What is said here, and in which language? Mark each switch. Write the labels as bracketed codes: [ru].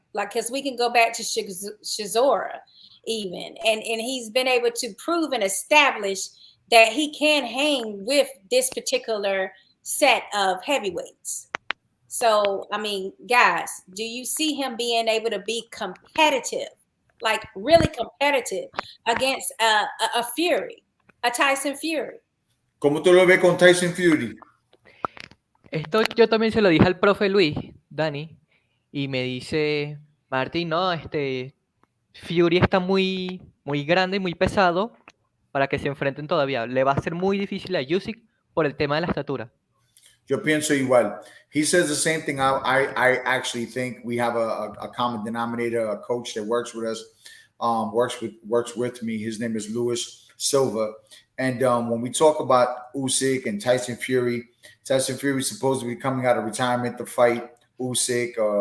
[en] Like, because we can go back to Shizora even, and he's been able to prove and establish that he can hang with this particular set of heavyweights. So, I mean, guys, do you see him being able to be competitive, like really competitive against a Fury, a Tyson Fury? [es] ¿Cómo tú lo ves con Tyson Fury? Esto yo también se lo dije al profe Luis, Dani, y me dice, Martín, no, Fury está muy, muy grande y muy pesado para que se enfrenten todavía. Le va a ser muy difícil a Usyk por el tema de la estatura. Yo pienso igual. [en] He says the same thing. I actually think we have a common denominator, a coach that works with us, works with me. His name is Luis Silva. And when we talk about Usyk and Tyson Fury is supposed to be coming out of retirement to fight Usyk.